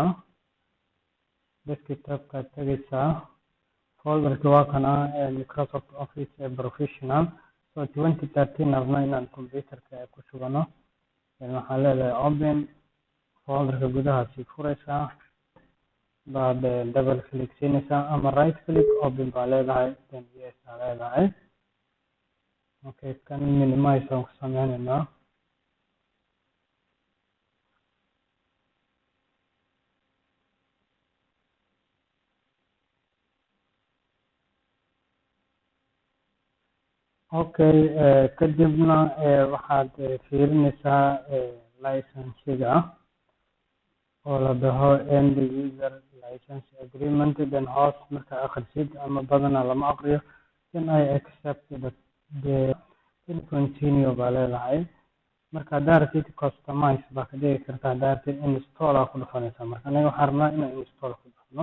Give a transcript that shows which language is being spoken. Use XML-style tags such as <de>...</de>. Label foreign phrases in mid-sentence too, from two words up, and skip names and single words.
<so>desktopkaad tagaysaa, folderka waa kana Microsoft Office Professional. so 2013 rabna inaan computerka ku shubano. then waxaa leedahay open, folderka gudaha sii furaysaa, baad</so> <en>double click</en> <so>siinaysaa ama</so> <en>right click open</en> <so>baa leedahay, then yes baa leedahay. okay, kan minimize aan ku sameynaynaa. okay, kadibna waxaad fiirinaysaa license-ga oo la dhaho</so> <en>end user license agreement.</en> <so>then hoos marka akhrisid ama badana lama aqriyo,</so> <en>then I accept the continue</en> <so>baa leedahay. marka haddaad rabtid customize baa ka dhigi kartaa. haddaad rabtid install aa ku dhufanaysaa. marka aniga waxaan rabnaa inaan install ku dhufno.</so>